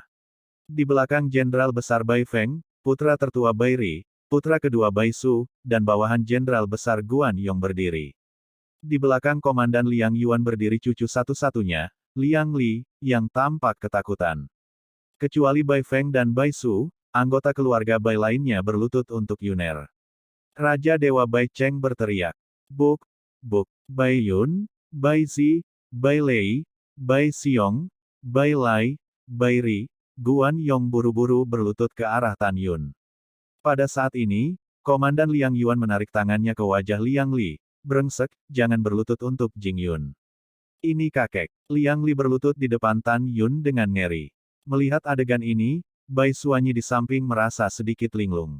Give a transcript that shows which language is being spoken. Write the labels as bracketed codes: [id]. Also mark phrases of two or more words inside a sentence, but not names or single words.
[id] Di belakang Jenderal Besar Bai Feng, putra tertua Bai Ri, putra kedua Bai Su, dan bawahan Jenderal Besar Guan Yong berdiri. Di belakang Komandan Liang Yuan berdiri cucu satu-satunya, Liang Li, yang tampak ketakutan. Kecuali Bai Feng dan Bai Su, anggota keluarga Bai lainnya berlutut untuk Yuner. Raja Dewa Bai Cheng berteriak. Buk, buk, Bai Yun, Bai Zi, Bai Lei, Bai Xiong, Bai Lai, Bai Ri, Guan Yong buru-buru berlutut ke arah Tan Yun. Pada saat ini, Komandan Liang Yuan menarik tangannya ke wajah Liang Li. Brengsek, jangan berlutut untuk Jing Yun. Ini kakek. Liang Li berlutut di depan Tan Yun dengan ngeri. Melihat adegan ini, Bai Suanyi di samping merasa sedikit linglung.